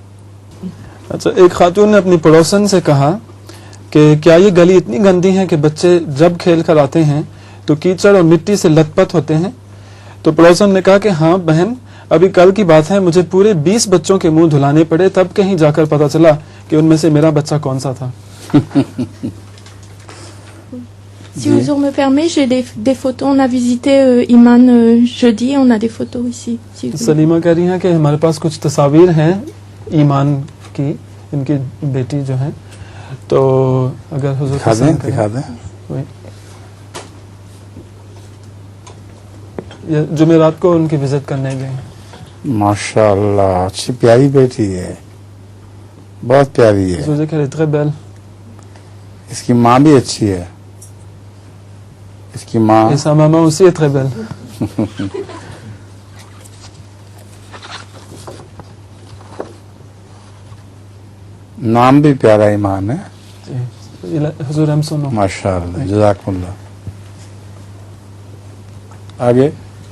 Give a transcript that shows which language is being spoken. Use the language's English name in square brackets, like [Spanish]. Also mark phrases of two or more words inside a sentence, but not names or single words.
[Urdu] اچھا، ایک خاتون نے اپنی پڑوسن سے کہا کہ کیا یہ گلی اتنی گندی ہے کہ بچے جب کھیل کر آتے ہیں تو کیچڑ اور مٹی سے لت پت ہوتے ہیں؟ تو پڑوسن نے کہا کہ ہاں بہن، ابھی کل کی بات ہے، مجھے پورے 20 بچوں کے منہ دھلانے پڑے، تب کہیں جا کر پتا چلا کہ ان میں سے میرا بچہ کون سا تھا۔ [French] Si Ouzur me permet, j'ai des photos. On a visité Iman jeudi, on a des photos ici. Si vous voulez. [Urdu] سلیمہ کہہ رہی ہیں کہ ہمارے پاس کچھ تصاویر ہیں ایمان کی، ان کی بیٹی جو ہے، تو اگر حضور دکھا دیں۔ وہی۔ یہ جمعرات کو ان کی وزٹ کرنے گئے ہیں۔ ماشاء اللہ، اچھی پیاری بیٹی ہے، بہت پیاری ہے۔ حضور کہہ رہے تھے بیل، اس کی ماں بھی اچھی ہے، اس کی ماں [French] et sa maman aussi est très belle. [Urdu] نام بھی پیارا ایمان ہے، حضور ہم سنو۔ ماشاء اللہ، جزاک اللہ۔ آگے